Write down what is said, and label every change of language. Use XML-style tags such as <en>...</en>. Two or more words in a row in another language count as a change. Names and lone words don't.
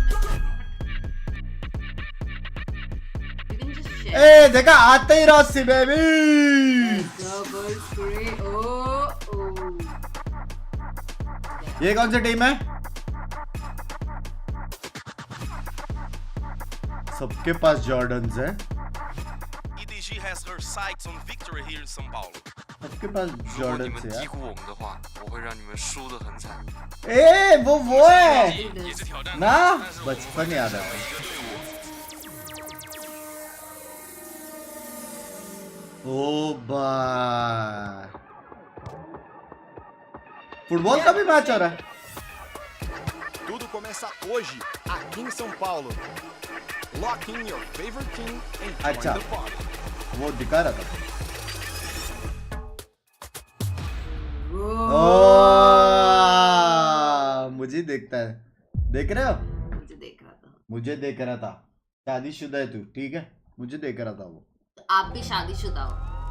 <hi>ए देखा आते ही रॉसी बेबी।</hi> <en>double spray.</en> <hi>ओ ये कौन सी टीम है? सबके पास जॉर्डन्स है।</hi> <en>EDG has her sights on victory here in São Paulo.</en> <hi>सबके पास</hi> <zh>如果你</zh> <hi>जॉर्डन्स</hi> <zh>们</zh> <hi>है</hi> <zh>低</zh> <hi>यार।</hi> <zh>估我们的话，我会让你们输得很惨。</zh> <hi>ए वो है</hi> <zh>也是挑战</zh> <hi>ना</hi> <zh>但是我</zh> <hi>बचपन याद है।</hi> <zh>一个队伍</zh> <hi>ओ भाई फुटबॉल का भी मैच हो रहा है।</hi> <pt>Tudo começa hoje, aqui em São Paulo.</pt> <en>Lock in your favorite team and join</en> <hi>अच्छा</hi> <en>the party.</en> <hi>वो दिखा रहा था। ओ मुझे देखता है। देख रहे हो? मुझे देख रहा था। मुझे देख रहा था। शादीशुदा है तू, ठीक है? मुझे देख रहा था वो। तो आप भी शादीशुदा हो?</hi>